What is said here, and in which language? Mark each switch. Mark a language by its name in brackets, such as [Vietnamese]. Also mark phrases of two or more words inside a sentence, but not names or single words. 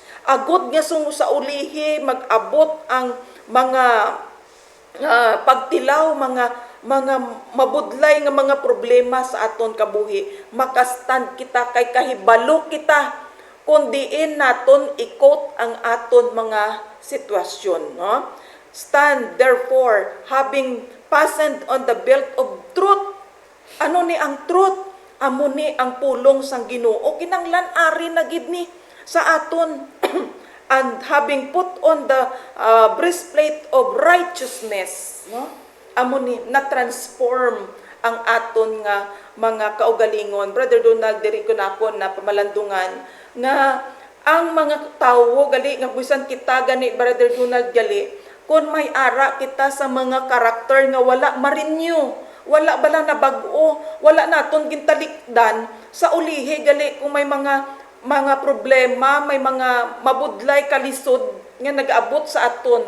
[Hiligaynon] Agud nga sa ulihi mag-abot ang mga pagtilaw, mga mabudlay nga mga problema sa aton kabuhi. Makastand kita kay kahibalo kita kung diin naton ikot ang aton mga sitwasyon. No? [English] Stand therefore, having fastened on the belt of truth. Ano ni [Hiligaynon] ang truth? Amo ni ang pulong sang Ginoo. Kinanglan ari na gid ni sa aton. [English] And having put on the breastplate of righteousness. [Hiligaynon] No? Amo ni na-transform ang aton nga mga kaugalingon. Brother Donald, diri ko na ako na pamalandungan nga ang mga tawo gali nga bisan kita gani Brother Donald gali kung may ara kita sa mga karakter nga wala ma-renew, wala bala na bag-o, wala naton gintalikdan sa ulihi gali kung may mga problema, may mga mabudlay kalisod nga nag-abot sa aton.